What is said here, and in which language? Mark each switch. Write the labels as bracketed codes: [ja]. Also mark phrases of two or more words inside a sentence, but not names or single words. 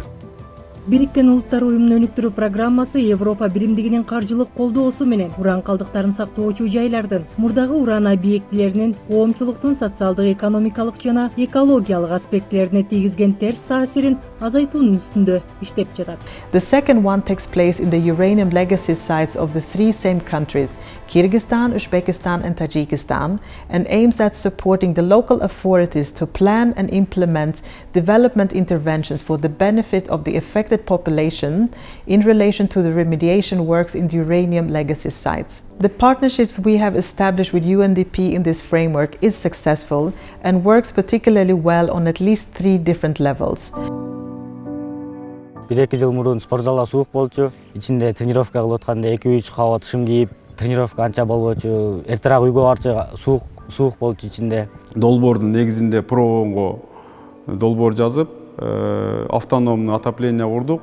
[ky] Бириккен Улуттар Уюмунун өнүктүрүү программасы Европа биримдигинин каржылык колдоосу менен уран калдыктарын сактоочу жайлардын, мурдагы уран объектилеринин коомчулуктун социалдык, экономикалык жана экологиялык аспектилерине тийгизген терс таасирин азайтуунун үстүндө иштеп жатат. [en] The second one takes place in the uranium legacy sites of the three same countries, Kyrgyzstan, Uzbekistan and Tajikistan, and aims at supporting the local authorities to plan and implement development interventions for the benefit of the affected population in relation to the remediation works in the uranium legacy sites. The partnerships we have established with UNDP in this framework is successful and works particularly well on at least 3 different levels. [ky] 1-2 жыл мурун спортзалда суук болчу. Ичинде тренировка кылып атканда 2-3 кабат шым кийип, тренировка анча болбочу. Эртерээк үйгө барчу суук болчу ичинде. Долбоордун негизинде проонго долбоор жазып, [ru] автономный отопление [ky] курдук.